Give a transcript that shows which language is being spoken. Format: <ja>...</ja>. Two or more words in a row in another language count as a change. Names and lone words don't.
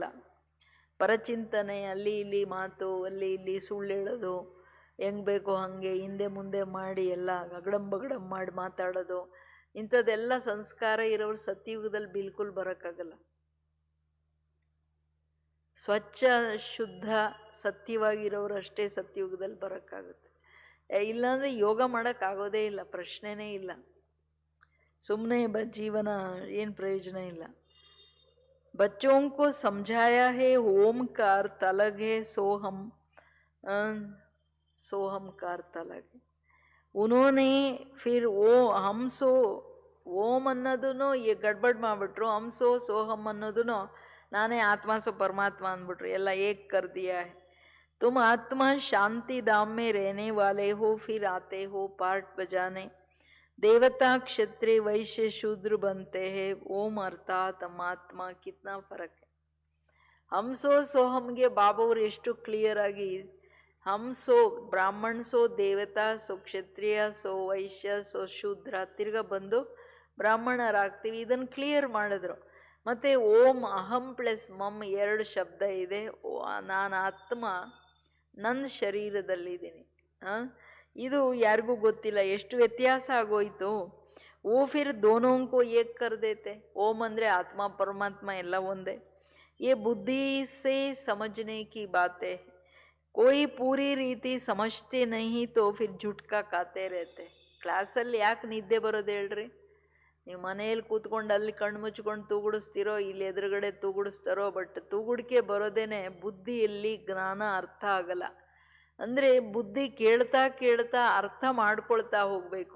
<kn>ಪರಚಿಂತನೆ, ಅಲ್ಲಿ ಇಲ್ಲಿ ಮಾತು, ಅಲ್ಲಿ ಇಲ್ಲಿ ಸುಳ್ಳು ಹೇಳೋದು, ಹೆಂಗೆ ಬೇಕೋ ಹಾಗೆ ಹಿಂದೆ ಮುಂದೆ ಮಾಡಿ ಎಲ್ಲ ಅಗಡಂ ಬಗಡಂ ಮಾಡಿ ಮಾತಾಡೋದು, ಇಂಥದ್ದೆಲ್ಲ ಸಂಸ್ಕಾರ ಇರೋರು ಸತ್ಯುಗದಲ್ಲಿ ಬಿಲ್ಕುಲ್ ಬರೋಕ್ಕಾಗಲ್ಲ. ಸ್ವಚ್ಛ ಶುದ್ಧ ಸತ್ಯವಾಗಿರೋರು ಅಷ್ಟೇ ಸತ್ಯುಗದಲ್ಲಿ ಬರೋಕ್ಕಾಗುತ್ತೆ. ಇಲ್ಲಾಂದರೆ ಯೋಗ ಮಾಡೋಕ್ಕಾಗೋದೇ ಇಲ್ಲ, ಪ್ರಶ್ನೆನೇ ಇಲ್ಲ. ಸುಮ್ಮನೆ ಜೀವನ ಏನು ಪ್ರಯೋಜನ ಇಲ್ಲ.</kn> <hi>बच्चों को समझाया है ओमकार तलग है सोहम कार तलग है. उन्होंने फिर वो हम सो</hi> <kn>ಓಂ ಅನ್ನೋದನ್ನು ಗಡ್ಬಡ್ ಮಾಡಿಬಿಟ್ರು. ಹಂಸೋ ಸೋಹಂ ಅನ್ನೋದನ್ನು ನಾನೇ ಆತ್ಮ ಸೋ ಪರಮಾತ್ಮ ಅಂದ್ಬಿಟ್ರು.</kn> <hi>ಎಲ್ಲ एक कर दिया है. तुम आत्मा शांति धाम में रहने वाले हो, फिर आते हो पार्ट बजाने. देवता क्षत्रिय वैश्य शूद्र बनते हैं. ओम अर्थात आत्मा कितना फर्क है.</hi> <kn>ಹಂಸೋ ಸೋಹಂಗೆ ಬಾಬಾವ್ರು ಎಷ್ಟು ಕ್ಲಿಯರ್ ಆಗಿ</kn> <hi>हमसो ब्राह्मण सो देवता सो क्षत्रिय सो वैश्य सो शूद्र</hi> <kn>ತಿರ್ಗ ಬಂದು ಬ್ರಾಹ್ಮಣರಾಗ್ತೀವಿ, ಇದನ್ನು ಕ್ಲಿಯರ್ ಮಾಡಿದ್ರು. ಮತ್ತೆ ಓಂ ಅಹಂ ಪ್ಲಸ್ ಮಮ್ 2 ಶಬ್ದ ಇದೆ. ನಾನು ಆತ್ಮ ನನ್ನ ಶರೀರದಲ್ಲಿದ್ದೀನಿ. ಇದು ಯಾರಿಗೂ ಗೊತ್ತಿಲ್ಲ, ಎಷ್ಟು ವ್ಯತ್ಯಾಸ ಆಗೋಯ್ತು.</kn> <hi>ओ फिर दोनोंको एक कर देते.</hi> <kn>ಓಂ ಅಂದರೆ ಆತ್ಮ ಪರಮಾತ್ಮ ಎಲ್ಲ ಒಂದೇ.</kn> <hi>ये बुद्धि से समझने की बातें, कोई पूरी ರೀತಿ समझते नहीं तो फिर झुटका खाते रहते.</hi> <kn>ಕ್ಲಾಸಲ್ಲಿ ಯಾಕೆ ನಿದ್ದೆ ಬರೋದು ಹೇಳ್ರಿ? ನೀವು ಮನೆಯಲ್ಲಿ ಕೂತ್ಕೊಂಡು ಅಲ್ಲಿ ಕಣ್ಣು ಮುಚ್ಕೊಂಡು ತೂಗುಡಿಸ್ತಿರೋ, ಇಲ್ಲಿ ಎದುರುಗಡೆ ತೂಗುಡಿಸ್ತಾರೋ, ಬಟ್ ತೂಗುಡಿಕೆ ಬರೋದೇನೆ ಬುದ್ಧಿಯಲ್ಲಿ ಜ್ಞಾನ ಅರ್ಥ ಆಗಲ್ಲ. ಅಂದರೆ ಬುದ್ಧಿ ಕೇಳ್ತಾ ಕೇಳ್ತಾ ಅರ್ಥ ಮಾಡ್ಕೊಳ್ತಾ ಹೋಗಬೇಕು.</kn>